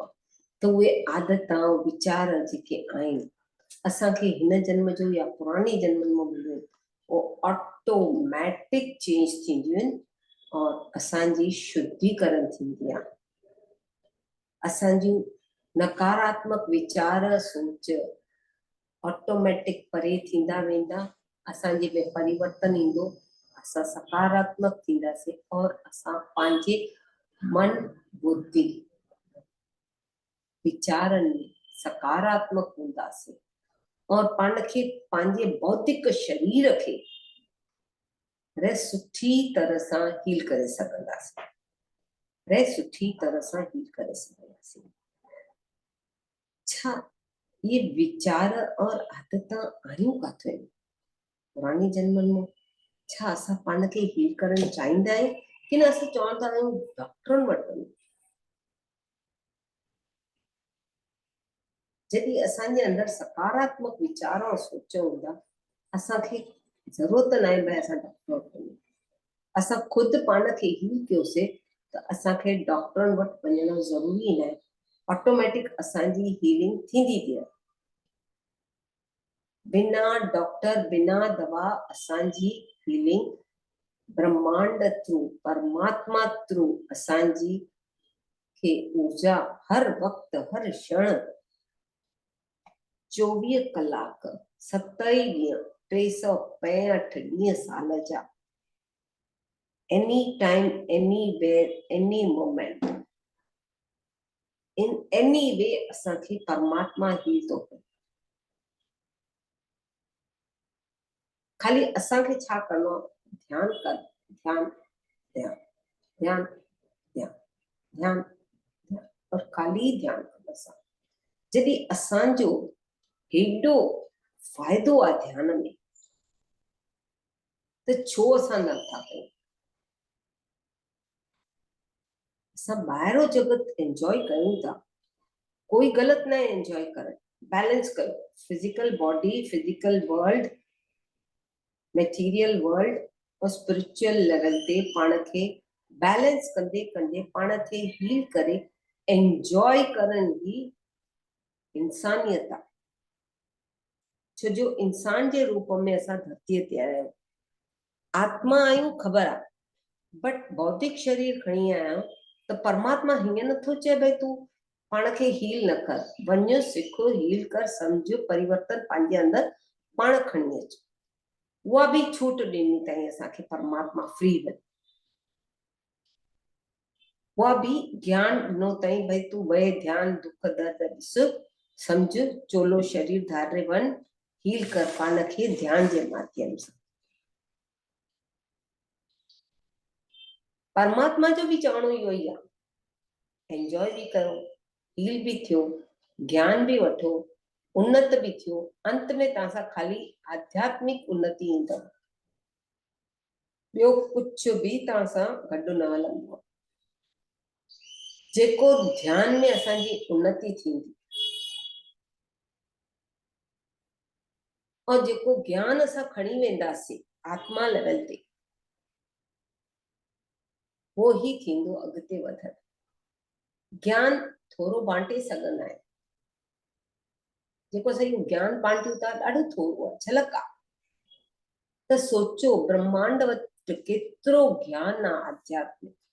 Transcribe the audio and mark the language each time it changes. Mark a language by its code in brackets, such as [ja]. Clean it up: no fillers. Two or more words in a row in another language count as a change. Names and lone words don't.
[sd] आहे त उहे आदतां वीचार जेके आहिनि असांखे हिन जन्म जो या पुराणे जन्म में मिलियो उहो [en] automatic change [sd] थींदियूं आहिनि और असांजी शुद्धिकरण थींदी आहे असांजूं नकारात्मक वीचार सोच ऑटोमेटिक परे थींदा वेंदा असांजे में परिवर्तन ईंदो असां सकारात्मक थींदासीं और असां पंहिंजे मन बुद्धि विचारनि में सकारात्मक हूंदासीं और पाण खे पंहिंजे बौद्धिक शरीर खे रे सुठी तरह सां हील करे सघंदासीं रे सुठी तरह सां हील करे सघंदासीं छा ये विचार और आदतां आहियूं काथे पुराने जन्मनि में छा असां पाण खे हील करणु चाहींदा आहियूं की न असां चवंदा आहियूं डॉक्टरनि वटि वञूं जॾहिं असांजे अंदर सकारात्मक विचार और सोच हूंदा असांखे ज़रूरत न आहे भई असां डॉक्टर वटि वञूं असां ख़ुदि पाण खे हील कयोसीं त असांखे डॉक्टरनि वटि वञणु ज़रूरी न आहे ऑटोमेटिक असांजी हीलिंग थींदी थी रहे बिना डॉक्टर बिना दवा असांजी हीलिंग ब्रह्मांड थ्रू परमात्मा थ्रू असांजी खे ऊर्जा हर वक्त हर क्षण 24 कलाक 7 ई ॾींहं 365 ॾींहं साल जा [en] any time any where any moment in any way [sd] असांखे परमात्मा हील थो करे खाली असांखे छा करणो आहे ध्यान कर ध्यान ध्यान ध्यान ध्यान ध्यान ध्यान और खाली ध्यान करण सां जॾहिं असांजो हेॾो फ़ाइदो आहे ध्यान में त छो असां नथा कयूं असां ॿाहिरो जगत एंजॉय कयूं था कोई ग़लति न आहे एंजॉय करणु बैलेंस कयो [en] physical body physical world material world [sd] और स्पिरिचुअल लेवल ते पाण खे बैलेंस कंदे कंदे पाण खे हील करे एंजॉय करण ही इंसानियत आहे छो जो इंसान जे रूप में असां धरतीअ ते आया आहियूं आत्मा आहियूं ख़बर आहे बट भौतिक शरीर खणी आया आहियूं त परमात्मा हीअं नथो चए भई तूं पाण खे हील न कर वञ सिख हील कर सम्झ परिवर्तन पंहिंजे अंदर पाण खणी अच उहा बि छूट ॾिनी अथई असांखे परमात्मा फ्री में उहा बि ज्ञान ॾिनो अथई भई तूं वए ध्यान दुख दर्द ॾिस सम्झ चोलो शरीर धारे वञ हील कर पाण खे ध्यान जे माध्यम सां परमात्मा जो बि चवणो इहो ई आहे एंजॉय भी कयो हील भी थियो ज्ञान भी वठो उन्नत भी थियो अंत में तव्हां सां खाली आध्यात्मिक उन्नति ईंदव ॿियो कुझु बि तव्हां सां गॾु न हलंदो जेको ध्यान में असांजी उन्नति थींदी और जेको ज्ञान असां खणी वेंदासीं आत्मा लेवल ते वो ही थींदो अॻिते वधण ज्ञान थोरो बांटे सघंदा आहिनि जेको असां इहो ज्ञान बांटियूं था ॾाढो थोरो आहे झलक आहे त सोचो ब्रह्मांड वटि केतिरो ज्ञान आहे आध्यात्मिक।